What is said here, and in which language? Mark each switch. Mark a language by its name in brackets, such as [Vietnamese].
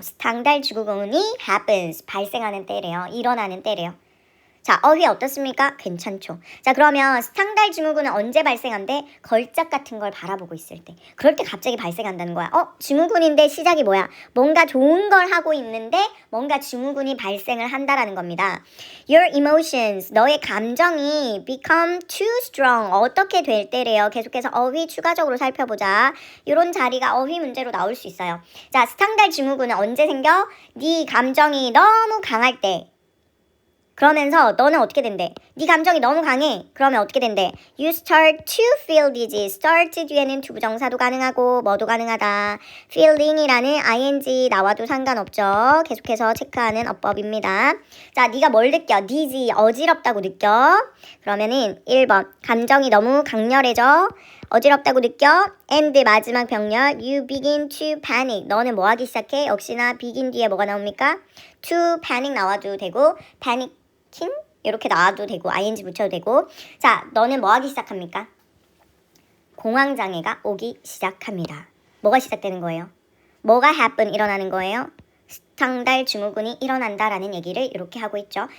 [Korean] 스탕달 증후군이 happens 발생하는 때래요. 일어나는 때래요. 자, 휘 어떻습니까? 괜찮죠. 자, 그러면 스탕달 증후군은 언제 발생한대? 걸작 같은 걸 바라보고 있을 때. 그럴 때 갑자기 발생한다는 거야. 증후군인데 시작이 뭐야? 뭔가 좋은 걸 하고 있는데 뭔가 증후군이 발생을 한다라는 겁니다. [English] Your emotions, [Korean] 너의 감정이 [English] become too strong. [Korean] 어떻게 될 때래요? 계속해서 휘 추가적으로 살펴보자. 이런 자리가 휘 문제로 나올 수 있어요. 자, 스탕달 증후군은 언제 생겨? 네 감정이 너무 강할 때. 그러면서 너는 어떻게 된대? 네 감정이 너무 강해. 그러면 어떻게 된대? [English] You start to feel dizzy. [Korean] start 뒤에는 투부정사도 가능하고 뭐도 가능하다. feeling이라는 ing 나와도 상관없죠. 계속해서 체크하는 어법입니다. 자, 네가 뭘 느껴? dizzy, 어지럽다고 느껴. 그러면은 1번, 감정이 너무 강렬해져. 어지럽다고 느껴. [English] and [Korean] 마지막 병렬 [English] you begin to panic. [Korean] 너는 뭐 하기 시작해? 역시나 begin 뒤에 뭐가 나옵니까? to panic 나와도 되고 panic 이렇게 나와도 되고 ing 붙여도 되고. 자, 너는 뭐 하기 시작합니까? 공황장애가 오기 시작합니다. 뭐가 시작되는 거예요? 뭐가 happen 일어나는 거예요? 스탕달 증후군이 일어난다라는 얘기를 이렇게 하고 있죠.